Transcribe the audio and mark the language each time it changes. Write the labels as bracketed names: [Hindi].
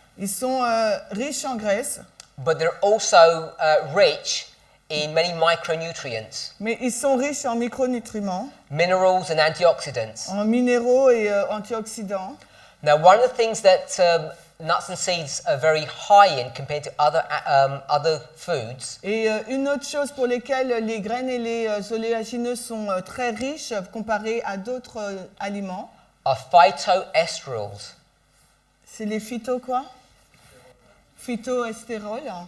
[French] Ils sont riches en graisse, [English] but they're also rich in many micronutrients, [French] mais ils sont riches en micronutriments, [English] minerals and antioxidants. [French] en minéraux et antioxydants. [English] Now, one of the things that nuts and seeds are very high in compared to other foods [French] Et une autre chose pour lesquelles les graines et les oléagineux sont très riches comparés à d'autres aliments, [English] are phytoestrals. [French] c'est les phytoestérols.